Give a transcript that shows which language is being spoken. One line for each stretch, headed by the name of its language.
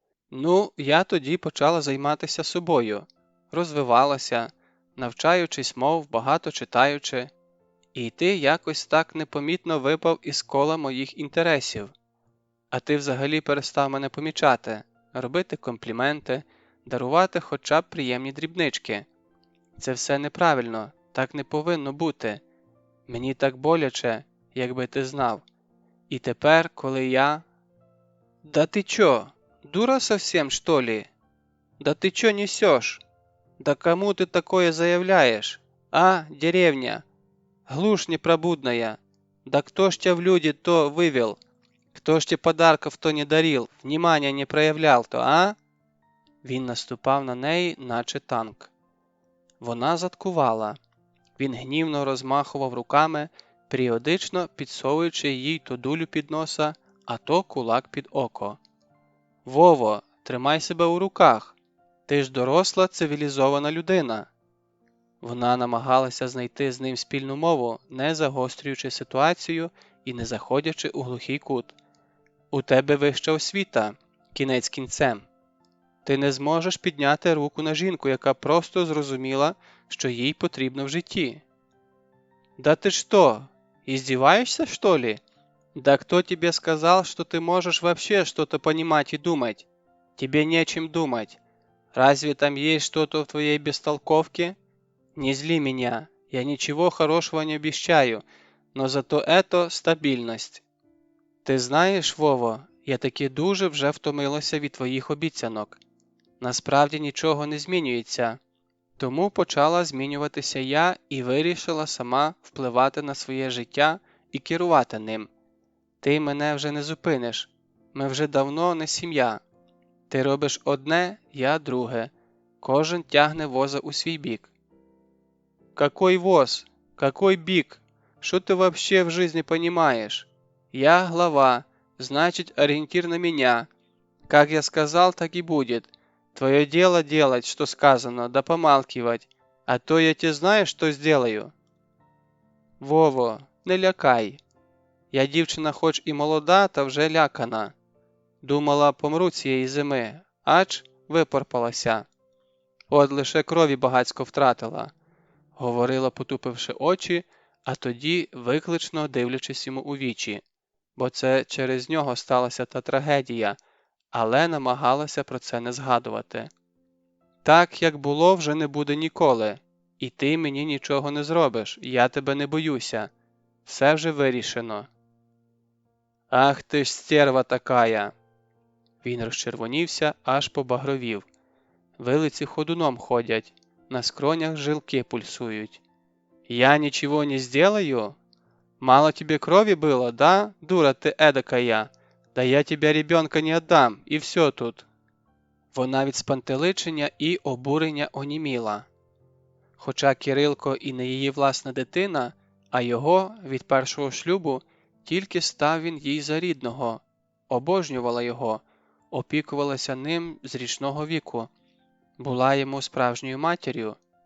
Ukrainian: Ну, я тоді почала займатися собою, розвивалася, навчаючись мов, багато читаючи, і ти якось так непомітно випав із кола моїх інтересів. А ти взагалі перестав мене помічати, робити компліменти, дарувати хоча б приємні дрібнички. Це все неправильно, так не повинно бути. Мені так боляче, якби ти знав. І тепер, коли я...
Russian: Да ты чё, дура совсем, что ли? Да ты чё несёшь? Да кому ты такое заявляешь? А, деревня? Глушь непробудная. Да кто ж тебя в люди то вывел? Кто ж тебе подарков то не дарил, внимания не проявлял то, а?»
Ukrainian: Він наступав на неї, наче танк. Вона заткувала. Він гнівно розмахував руками, періодично підсовуючи їй то дулю під носа, а то кулак під око. «Вово, тримай себе у руках! Ти ж доросла, цивілізована людина!» Вона намагалася знайти з ним спільну мову, не загострюючи ситуацію і не заходячи у глухий кут. «У тебе вища освіта, кінець кінцем. Ти не зможеш підняти руку на жінку, яка просто зрозуміла, що їй потрібно в житті».
Russian: «Да ты что, издеваешься, что ли? Да кто тебе сказал, что ты можешь вообще что-то понимать и думать? Тебе нечем думать. Разве там есть что-то в твоей бестолковке? Не зли меня, я ничего хорошего не обещаю, но зато это стабільність.
Ukrainian: Ти знаєш, Вово, я таки дуже вже втомилася від твоїх обіцянок. Насправді нічого не змінюється. Тому почала змінюватися я і вирішила сама впливати на своє життя і керувати ним. Ти мене вже не зупиниш. Ми вже давно не сім'я. Ти робиш одне, я друге. Кожен тягне воза у свій бік.
Russian: Какой воз? Какой бік? Что ты вообще в жизни понимаешь? Я глава, значит ориентир на меня. Как я сказал, так и будет. Твое дело делать, что сказано, да помалкивать. А то я тебе знаю, что сделаю.
Ukrainian: Вово, не лякай. Я дівчина хоч і молода, та вже лякана. Думала, помру цієї зими, ач випорпалася. От лише крові багацько втратила, говорила, потупивши очі, а тоді виклично дивлячись йому у вічі, бо це через нього сталася та трагедія, але намагалася про це не згадувати. Так, як було, вже не буде ніколи, і ти мені нічого не зробиш, я тебе не боюся. Все вже вирішено. Ах ти ж стерва такая! Він розчервонівся, аж побагровів. Вилиці ходуном ходять, на скронях жилки пульсують.
Russian: Я ничего не сделаю? Мало тебе крови было, да, дура ты эдакая? Да я тебя ребенка не отдам,
Ukrainian: і все тут. Вона від спантеличення і обурення оніміла. Хоча Кирилко і не її власна дитина, а його від першого шлюбу, тільки став він їй за рідного, обожнювала його, опікувалася ним з річного віку, була йому справжньою матір'ю.